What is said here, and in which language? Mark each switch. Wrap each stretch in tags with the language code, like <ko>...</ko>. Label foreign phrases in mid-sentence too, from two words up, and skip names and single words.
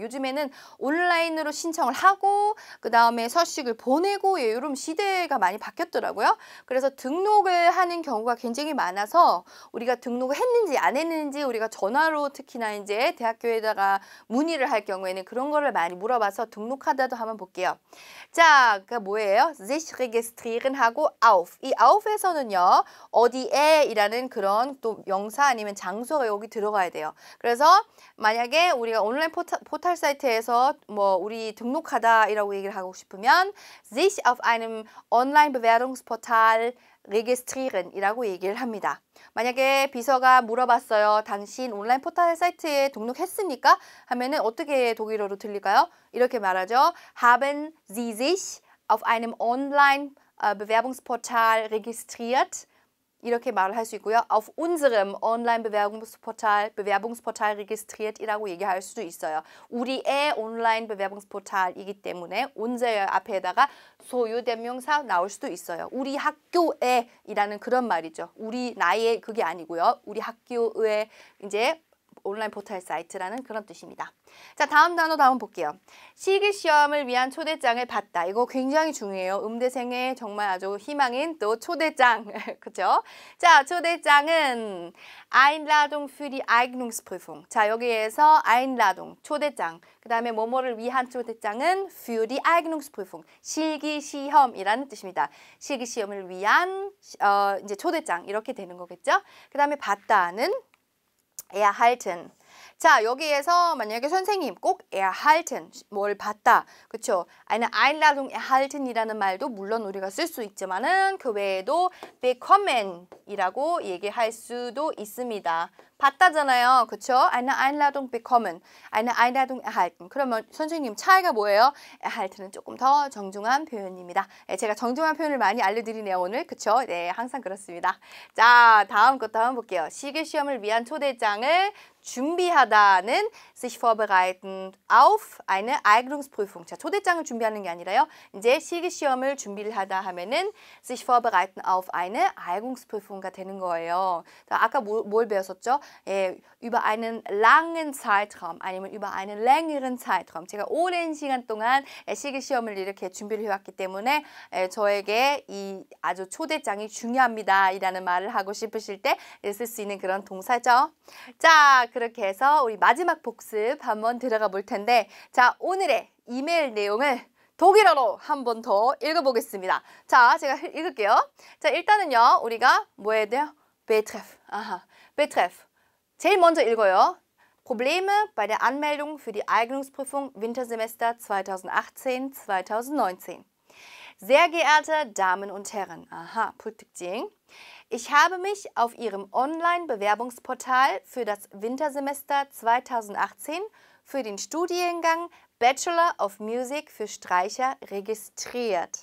<ko>요즘에는 온라인으로 신청을 하고 그 다음에 서식을 보내고 예, 이런 시대가 많이 바뀌었더라고요. 그래서 등록을 하는 경우가 굉장히 많아서 우리가 등록을 했는지 안 했는지 우리가 전화로 특히나 이제 대학교에다가 문의를 할 경우에는 그런 거를 많이 물어봐서 등록하다도 한번 볼게요. 자, 그 뭐예요?</ko> <de>sich registrieren 하고 auf.</de> <ko>이 auf에서는요. 어디에 이라는 그런 또 명사 아니면 장소가 여기 들어가야 돼요. 그래서 만약에 우리가 온라인 포털 사이트에서 뭐 우리 등록하다라고 얘기를 하고 싶으면</ko> <de>sich auf einem Online-Bewerbungsportal registrieren</de> <ko>이라고 얘기를 합니다. 만약에 비서가 물어봤어요. 당신 온라인 포털 사이트에 등록했습니까? 하면은 어떻게 독일어로 들릴까요? 이렇게 말하죠.</ko> <de>Haben Sie sich auf einem Online-Bewerbungsportal registriert?</de> <ko>이렇게 말을 할 수 있고요.</ko> <de>Auf unserem Online-Bewerbungsportal registriert</de> <ko>이라고 얘기할 수도 있어요. 우리의 온라인 Bewerbungsportal이기 때문에 unser 앞에다가 소유대명사 나올 수도 있어요. 우리 학교에 이라는 그런 말이죠. 우리 나의 그게 아니고요. 우리 학교의 이제 온라인 포털 사이트라는 그런 뜻입니다. 자, 다음 단어 한번 볼게요. 실기시험을 위한 초대장을 받다. 이거 굉장히 중요해요. 음대생의 정말 아주 희망인 또 초대장. 그죠? 자, 초대장은</ko> <de>Einladung für die Eignungsprüfung.</de> <ko>자, 여기에서 Einladung, 초대장. 그 다음에 뭐뭐를 위한 초대장은</ko> <de>für die Eignungsprüfung.</de> <ko>실기시험이라는 뜻입니다. 실기시험을 위한 이제 초대장. 이렇게 되는 거겠죠? 그 다음에 받다는 erhalten. 자, 여기에서 만약에 선생님 꼭 erhalten, 뭘 받다. 그쵸?</ko> <de>eine Einladung erhalten</de> <ko>이라는 말도 물론 우리가 쓸 수 있지만은 그 외에도 bekommen이라고 얘기할 수도 있습니다. 받다잖아요. 그쵸?</ko> <de>eine Einladung bekommen, eine Einladung erhalten.</de> <ko>그러면 선생님 차이가 뭐예요? erhalten은 조금 더 정중한 표현입니다. 네, 제가 정중한 표현을 많이 알려드리네요, 오늘. 그쵸? 네, 항상 그렇습니다. 자, 다음 것도 한번 볼게요. 실기시험을 위한 초대장을 준비하다는</ko> <de>sich vorbereiten auf eine Eignungsprüfung.</de> <ko>자, 초대장을 준비하는 게 아니라요. 이제 실기시험을 준비를 하다 하면은</ko> <de>sich vorbereiten auf eine Eignungsprüfung</de> <ko>가 되는 거예요. 자, 아까 뭘 배웠었죠?</ko> <de>über einen langen Zeitraum 아니면 über einen längeren Zeitraum.</de> <ko>제가 오랜 시간 동안 실기시험을 이렇게 준비를 해왔기 때문에 저에게 이 아주 초대장이 중요합니다. 이라는 말을 하고 싶으실 때 쓸 수 있는 그런 동사죠. 자, 그렇게 해서 우리 마지막 복습 한번 들어가 볼 텐데 자, 오늘의 이메일 내용을 독일어로 한 번 더 읽어보겠습니다. 자, 제가 읽을게요. 자, 일단은요, 우리가 뭐 해야 돼요?</ko> <de>Betreff. Betreff.</de> <ko>제일 먼저 읽어요.</ko> <de>Probleme bei der Anmeldung für die Eignungsprüfung Wintersemester 2018-2019. Sehr geehrte Damen und Herren, Pult특징. Ich habe mich auf Ihrem Online-Bewerbungsportal für das Wintersemester 2018 für den Studiengang Bachelor of Music für Streicher registriert.</de>